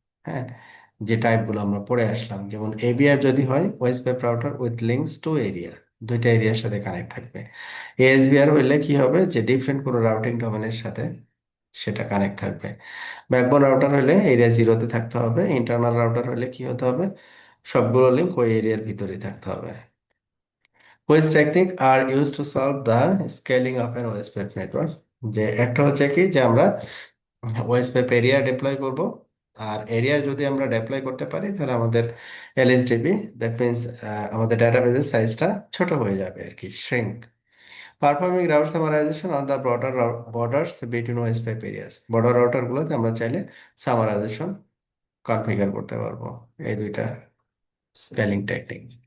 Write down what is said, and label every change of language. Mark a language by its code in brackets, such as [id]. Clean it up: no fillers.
[bn] হ্যাঁ, যে টাইপগুলো আমরা পড়ে আসলাম, যেমন এবিআর যদি হয় [en] OSPF router with links to area, [bn] দুইটা এরিয়ার সাথে কানেক্ট থাকবে। এএসবিআর হইলে কি হবে, যে ডিফারেন্ট কোনো রাউটিং ডোমেনের সাথে সেটা কানেক্ট থাকবে। ব্যাকবোন রাউটার হলে এরিয়া জিরোতে থাকতে হবে। ইন্টারনাল রাউটার হলে কি হতে হবে, সবগুলো লিঙ্ক ওই এরিয়ার ভিতরেই থাকতে হবে। [en] Which technique are used to solve the scaling of an OSPF network? [bn] যে একটা হচ্ছে কি যে আমরা ওএসপিএফ এরিয়া ডিপ্লয় করব, আর এরিয়া যদি আমরা ডিপ্লয় করতে পারি তাহলে আমাদের এলএসডিবি, [en] that means [bn] আমাদের ডাটাবেসের সাইজটা ছোট হয়ে যাবে আর কি, shrink. [en] performing route summarization on the borders between OSPF areas, [bn] border router গুলোতে আমরা চাইলে সামারাইজেশন কনফিগার করতে পারবো, এই দুইটা স্কেলিং টেকনিক।